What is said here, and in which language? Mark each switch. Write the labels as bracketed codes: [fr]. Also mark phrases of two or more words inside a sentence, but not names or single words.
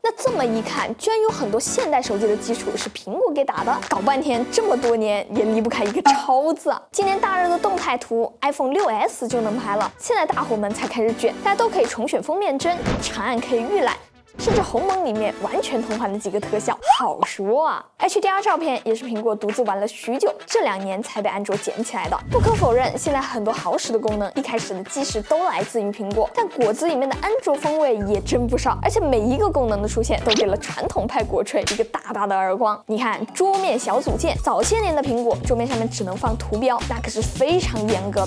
[zh] 那這麼一看，居然有很多現代手機的基礎是蘋果給打的，搞半天這麼多年也離不開一個超字啊！今年大熱的動態圖 ，iPhone 6s 就能拍了，現在大夥們才開始捲，大家都可以重選封面幀，長按可以預覽。甚至鸿蒙裡面完全同款的幾個特效，好說啊。HDR 照片也是蘋果獨自玩了許久，這2年才被安卓撿起來的。不可否認，現在很多好使的功能，一開始的基石都來自於蘋果，但果子裡面的安卓風味也真不少，而且每一個功能的出現，都給了傳統派果槌一個大大的耳光。你看桌面小組件，早些年的蘋果桌面上面只能放圖標，那可是非常嚴格的。